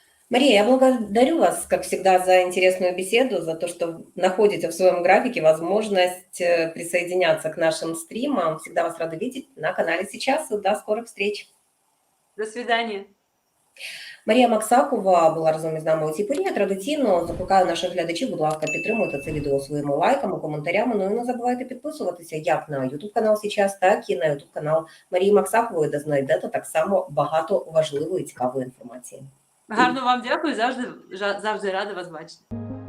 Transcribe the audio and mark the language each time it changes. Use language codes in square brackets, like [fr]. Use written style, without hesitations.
[ru] Мария, я благодарю вас, как всегда, за интересную беседу, за то, что находите в своем графике возможность присоединяться к нашим стримам. Всегда вас рада видеть на канале сейчас. И до скорых встреч. [uk] До свидання. Марія Максакова була разом із нами у цій порі. Традиційно закликаю наших глядачів, будь ласка, підтримуйте це відео своїми лайками, коментарями. Ну і не забувайте підписуватися як на YouTube канал «Сейчас», так і на YouTube канал Марії Максакової, де знайдете так само багато важливої і цікавої інформації. Гарно вам дякую, завжди рада вас бачити.